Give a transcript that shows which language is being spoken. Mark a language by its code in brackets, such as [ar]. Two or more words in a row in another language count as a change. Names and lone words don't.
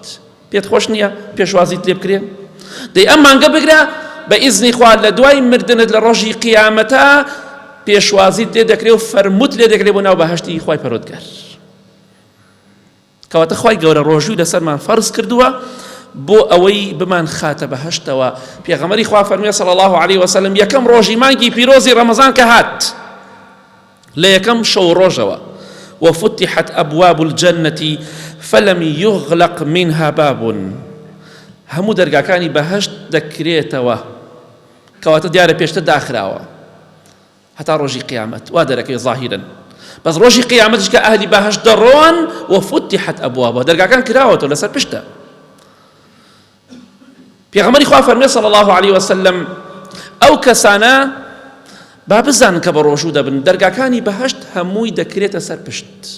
[ckb] پێت خۆش نییە پێشوازیت لێ بکرێ؟ دەی ئەم مانگە بگرە بە ئیزنی خوا لە دوای مردنت لە ڕۆژی قیامەتە پێشوازیت لێ دەکرێت و فەرمووت لێ دەکرێت بۆ ناو بەهەشتی خوای پەروەردگار. کەواتە خوای گەورە ڕۆژووی لەسەرمان فەرز کردووە بۆ ئەوەی بمان خاتە بەهەشتەوە. پێغەمبەری خوا فەرموویە [ar] صلی الله علیه وسلم [ckb] یەکەم ڕۆژی مانگی پیرۆزی ڕەمەزان کە هات لە یەکەم شەو ڕۆژەوە [ar] وفتحت أبواب الجنة فلم يغلق منها باب [ckb] هەموو دەرگاکانی بەهەشت دەکرێتەوە کەواتە دیارە پێشتر داخراوە هەتا ڕۆژی قیامەت وا دەرەکەی ظاهیرن. بەس ڕۆژی قیامەتش کە ئەهلی بەهەشت دەڕۆن [ar] وفتحت أبوابها [ckb] دەرگاکان کراوەتەوە لەسەر پشتە. پێغەمبەری خوا فەرموویە [ar] صلی الله علیه وسلم [ckb] ئەو کەسانە با بزانن کە بە ڕۆژوو دەبن دەرگاکانی بەهەشت هەمووی دەکرێتە سەر پشت.